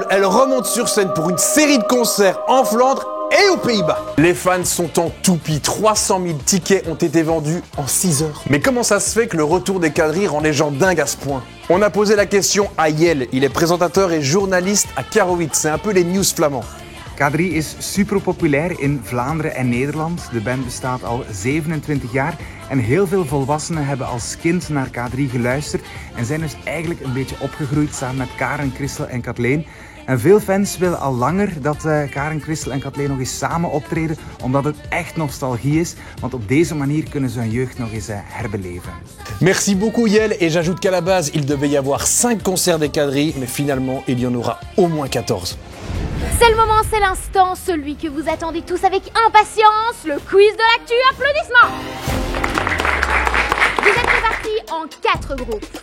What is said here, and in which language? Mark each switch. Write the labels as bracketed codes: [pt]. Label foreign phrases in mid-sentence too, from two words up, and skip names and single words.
[fr] Elles remontent sur scène pour une série de concerts en Flandre et aux Pays-Bas. Les fans sont en toupie. 300 000 tickets ont été vendus en 6 heures. Mais comment ça se fait que le retour des Kadri rend les gens dingues à ce point? On a posé la question à Yel. Il est présentateur et journaliste à Karowitz. C'est un peu les news flamands. [nl] K3 is super populair in Vlaanderen en Nederland. De band bestaat al 27 jaar en heel veel volwassenen hebben als kind naar K3 geluisterd en zijn dus eigenlijk een beetje opgegroeid samen met Karen, Christel en Kathleen. En veel fans willen al langer dat Karen, Christel en Kathleen nog eens samen optreden, omdat het echt nostalgie is, want op deze manier kunnen ze hun jeugd nog eens herbeleven. [fr] Merci beaucoup Yael, et j'ajoute qu'à la base il devait y avoir 5 concerts des K3, mais finalement il y en aura au moins 14. C'est le moment, c'est l'instant, celui que vous attendez tous avec impatience, le quiz de l'actu. Applaudissements. Vous êtes répartis en 4 groupes.